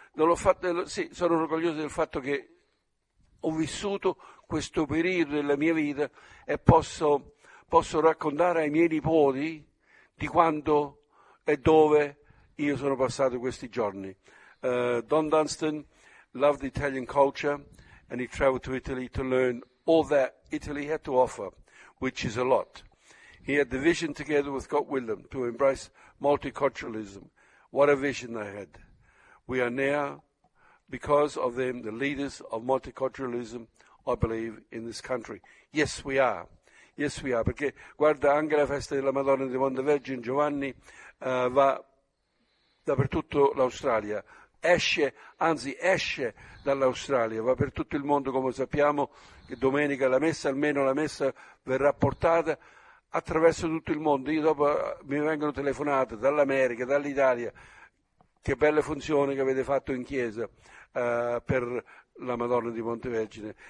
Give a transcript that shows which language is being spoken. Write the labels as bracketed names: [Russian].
[Italian] non l'ho fatto, sì, sono orgoglioso del fatto che ho vissuto questo periodo della mia vita e posso raccontare ai miei nipoti di quando e dove io sono passato questi giorni. [English] Don Dunstan loved Italian culture and he traveled to Italy to learn all that Italy had to offer, which is a lot. He had the vision together with Gough Whitlam to embrace multiculturalism. What a vision they had. We are now, because of them, the leaders of multiculturalism, I believe, in this country. Yes, we are. Yes, we are. [Italian] Perché, guarda, anche la festa della Madonna di Montevergine, Giovanni, va dappertutto l'Australia. Esce, anzi esce dall'Australia, va per tutto il mondo come sappiamo che domenica la messa, almeno la messa verrà portata attraverso tutto il mondo. Io dopo mi vengono telefonate dall'America, dall'Italia, che belle funzioni che avete fatto in chiesa per la Madonna di Montevergine.